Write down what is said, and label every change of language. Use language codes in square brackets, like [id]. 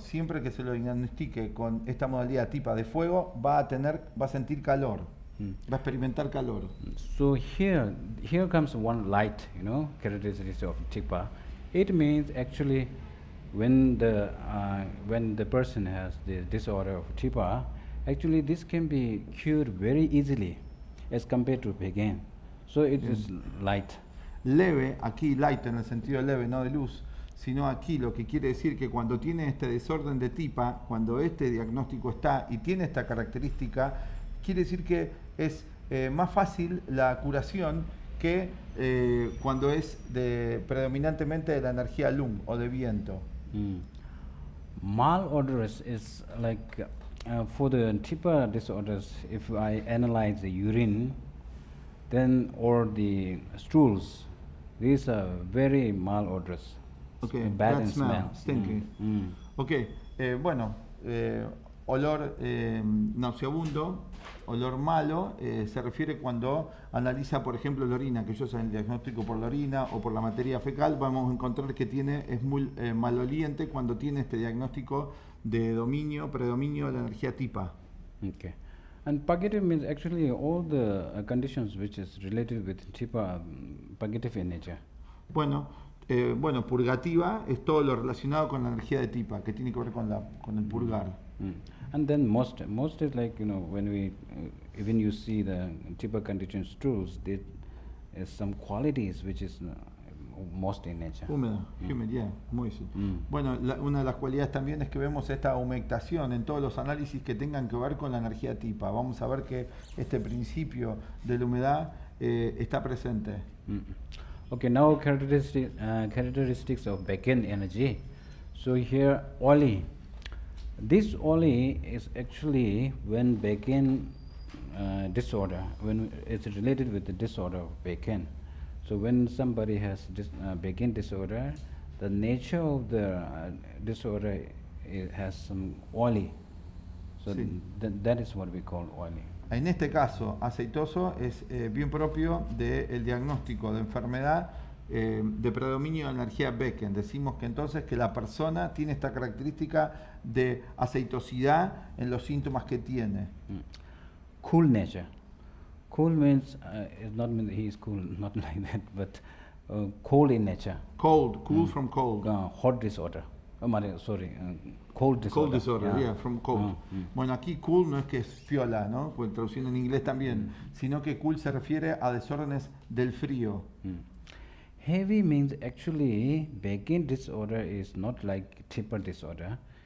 [es] Siempre que se lo diagnostique con esta modalidad tipa de fuego va a sentir calor, va a experimentar calor. [en] So here comes one light, characteristic of tipa. It means actually when the person has the disorder of tipa, actually this can be cured very easily as compared to vegan. So it is light. [es] Leve, aquí light en el sentido de leve, no de luz, sino aquí lo que quiere decir que cuando tiene este desorden de tipa, cuando este diagnóstico está y tiene esta característica, quiere decir que es más fácil la curación que cuando es predominantemente de la energía lum o de viento. [en] Malodorous is like for the Tipa disorders, if I analyze the urine, then or the stools, these are very malodorous. Okay, bad bad in smell, stinky. [es] Okay, bueno, olor nauseabundo, olor malo, se refiere cuando analiza, por ejemplo, la orina, que yo soy el diagnóstico por la orina o por la materia fecal, vamos a encontrar que es muy maloliente cuando tiene este diagnóstico de predominio de la energía tipa. [en] Okay. And purgative means actually all the conditions which is related with tipa are purgative in nature. [es] Bueno, purgativa es todo lo relacionado con la energía de tipa, que tiene que ver con el purgar. [en] And then most is like, when we even you see the tipa conditions stools, there is some qualities which is most in nature. Húmeda, humid, yeah, moist. [es] Bueno, una de las cualidades también es que vemos esta humectación en todos los análisis que tengan que ver con la energía tipa. Vamos a ver que este principio de la humedad está presente. [en] Okay, now characteristics of Becken energy. So here oily. This oily is actually when Becken disorder, when it's related with the disorder of Becken. So when somebody has this Becken disorder, the nature of the disorder has some oily. So [es] sí. [en] That is what we call oily. [es] En este caso, aceitoso es bien propio del diagnóstico de enfermedad de predominio de energía Becken. Decimos que entonces que la persona tiene esta característica de aceitosidad en los síntomas que tiene. [en] Cool nature. Cool means it not mean he is cool, not like that, but cold in nature. Cold, cool from cold. Hot disorder. Cold disorder. Cold disorder, yeah, from cold. [es] Bueno, aquí cool no es que es piola, ¿no? Pues traduciendo en inglés también, sino que cool se refiere a desórdenes del frío. [en] Heavy means actually Becken disorder is not like Tipa disorder.